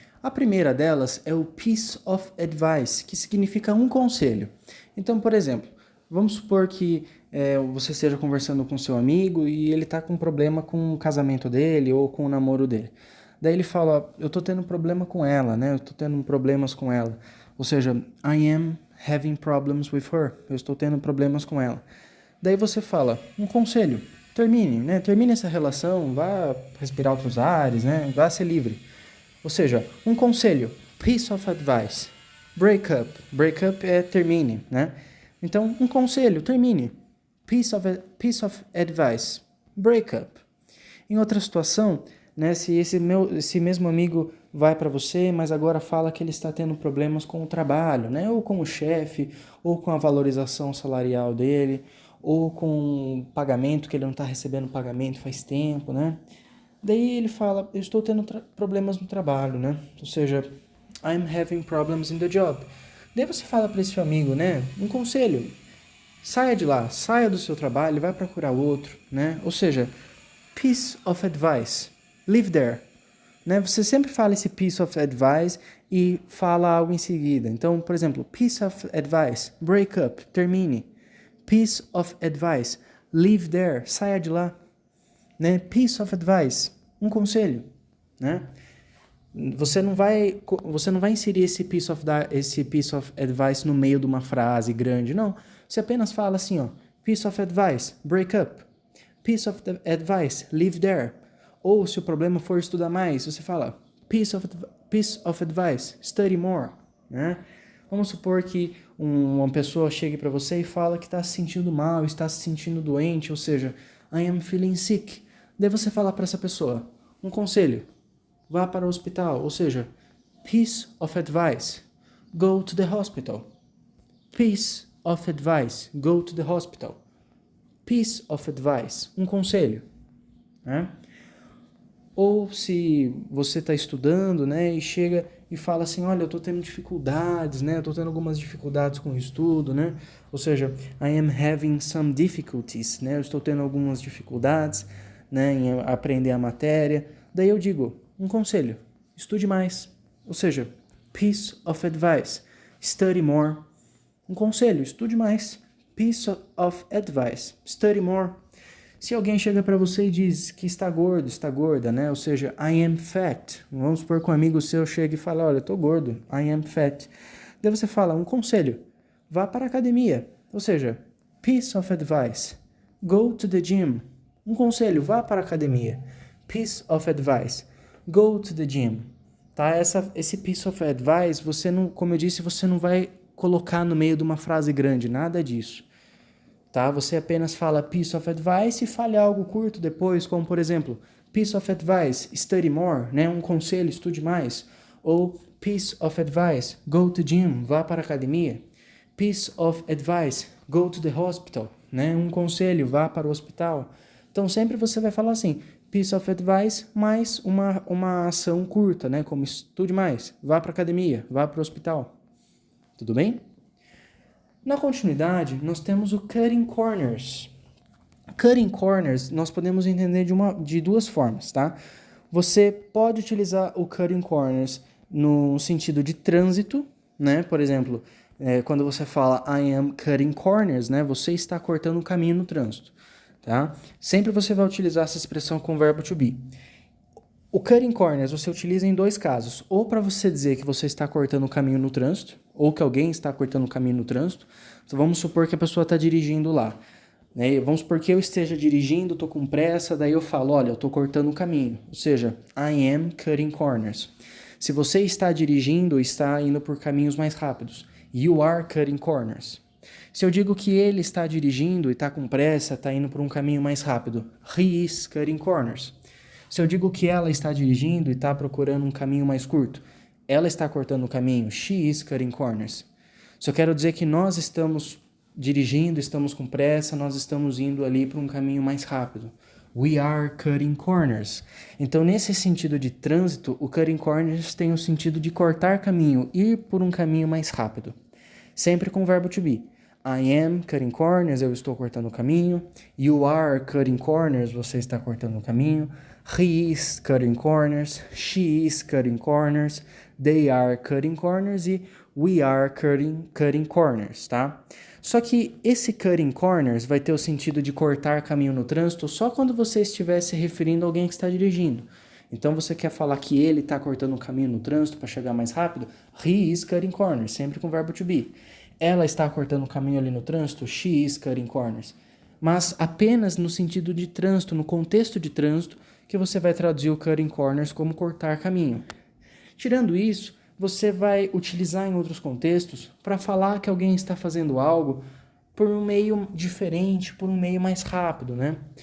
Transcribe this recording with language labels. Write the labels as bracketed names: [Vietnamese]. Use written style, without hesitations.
[Portuguese] A primeira delas é o piece of advice, que significa um conselho. Então, por exemplo, vamos supor que você esteja conversando com seu amigo e ele está com um problema com o casamento dele ou com o namoro dele. Daí ele fala, eu tô tendo problema com ela, né? Eu tô tendo problemas com ela. [English] Ou seja, I am having problems with her. [Portuguese] Eu estou tendo problemas com ela. Daí você fala, um conselho, termine, né? Termine essa relação, vá respirar outros ares, né? Vá ser livre. Ou seja, um conselho, piece of advice. [English] Break up. [Portuguese] Break up é termine, né? Então, um conselho, termine. [English] Piece of advice. Break up. [Portuguese] Em outra situação, né, se esse mesmo amigo vai para você, mas agora fala que ele está tendo problemas com o trabalho, né, ou com o chefe, ou com a valorização salarial dele, ou com o pagamento, que ele não está recebendo pagamento faz tempo, né? Daí ele fala, eu estou tendo problemas no trabalho, né? [English] Ou seja, I'm having problems in the job. [Portuguese] Daí você fala para esse seu amigo, né? Um conselho, saia de lá, saia do seu trabalho, vai procurar outro, né? [English] Ou seja, piece of advice, live there. [Portuguese] Né? Você sempre fala esse piece of advice e fala algo em seguida. [English] Então, por exemplo, piece of advice, break up, [Portuguese] termine. [English] Piece of advice, live there, [Portuguese] saia de lá. Né? Piece of advice, um conselho. Né? Você não vai inserir esse piece of advice no meio de uma frase grande, não. Você apenas fala assim, ó, [English] piece of advice, break up. Piece of advice, live there. [Portuguese] Ou se o problema for estudar mais, você fala [English] piece of advice, study more. [Portuguese] Né? Vamos supor que uma pessoa chegue para você e fala que está se sentindo mal, está se sentindo doente, ou seja, [English] I am feeling sick. [Portuguese] Daí você fala para essa pessoa, um conselho, vá para o hospital, ou seja, [English] piece of advice, go to the hospital. Piece of advice, go to the hospital. Piece of advice, [Portuguese] um conselho. Né? Ou se você está estudando, né, e chega e fala assim, olha, eu estou tendo dificuldades, né, eu estou tendo algumas dificuldades com o estudo, né, ou seja, [English] I am having some difficulties, [Portuguese] né, eu estou tendo algumas dificuldades, né, em aprender a matéria. Daí eu digo, um conselho, estude mais, ou seja, [English] piece of advice, study more. [Portuguese] Um conselho, estude mais, [English] piece of advice, study more. [Portuguese] Se alguém chega para você e diz que está gordo, está gorda, né? Ou seja, [English] I am fat. [Portuguese] Vamos supor que um amigo seu chega e fala, olha, eu tô gordo, [English] I am fat. [Portuguese] Daí você fala, um conselho, vá para a academia. [English] Ou seja, piece of advice, go to the gym. [Portuguese] Um conselho, vá para a academia. [English] Piece of advice, go to the gym. [Portuguese] Tá? Esse piece of advice, você não, como eu disse, você não vai colocar no meio de uma frase grande, nada disso. Tá? Você apenas fala piece of advice e fale algo curto depois, como por exemplo, [English] piece of advice, study more, [Portuguese] né? Um conselho, estude mais. [English] Ou piece of advice, go to gym, [Portuguese] vá para a academia. [English] Piece of advice, go to the hospital, né? [Portuguese] Um conselho, vá para o hospital. Então sempre você vai falar assim, piece of advice mais uma ação curta, né? Como estude mais, vá para a academia, vá para o hospital. Tudo bem? Na continuidade, nós temos o cutting corners. Cutting corners nós podemos entender de duas formas, tá? Você pode utilizar o cutting corners no sentido de trânsito, né? Por exemplo, quando você fala [English] I am cutting corners, [Portuguese] né? Você está cortando o caminho no trânsito, tá? Sempre você vai utilizar essa expressão com o verbo to be. O cutting corners você utiliza em dois casos, ou para você dizer que você está cortando o caminho no trânsito, ou que alguém está cortando o caminho no trânsito. Então vamos supor que a pessoa está dirigindo lá. Né? Vamos supor que eu esteja dirigindo, estou com pressa, daí eu falo, olha, eu estou cortando o caminho. [English] Ou seja, I am cutting corners. [Portuguese] Se você está dirigindo, está indo por caminhos mais rápidos. [English] You are cutting corners. [Portuguese] Se eu digo que ele está dirigindo e está com pressa, está indo por um caminho mais rápido. [English] He is cutting corners. [Portuguese] Se eu digo que ela está dirigindo e está procurando um caminho mais curto, ela está cortando o caminho. [English] She is cutting corners. [Portuguese] Se eu quero dizer que nós estamos dirigindo, estamos com pressa, nós estamos indo ali para um caminho mais rápido. [English] We are cutting corners. [Portuguese] Então, nesse sentido de trânsito, o cutting corners tem o sentido de cortar caminho, ir por um caminho mais rápido. Sempre com o verbo to be. [English] I am cutting corners, [Portuguese] eu estou cortando o caminho. [English] You are cutting corners, [Portuguese] você está cortando o caminho. [English] He is cutting corners, she is cutting corners, they are cutting corners e we are cutting corners, tá? [Portuguese] Só que esse cutting corners vai ter o sentido de cortar caminho no trânsito só quando você estiver se referindo a alguém que está dirigindo. Então você quer falar que ele está cortando o caminho no trânsito para chegar mais rápido? [English] He is cutting corners, [Portuguese] sempre com o verbo to be. Ela está cortando o caminho ali no trânsito? [English] She is cutting corners. [Portuguese] Mas apenas no sentido de trânsito, no contexto de trânsito, que você vai traduzir o cutting corners como cortar caminho. Tirando isso, você vai utilizar em outros contextos para falar que alguém está fazendo algo por um meio diferente, por um meio mais rápido, né?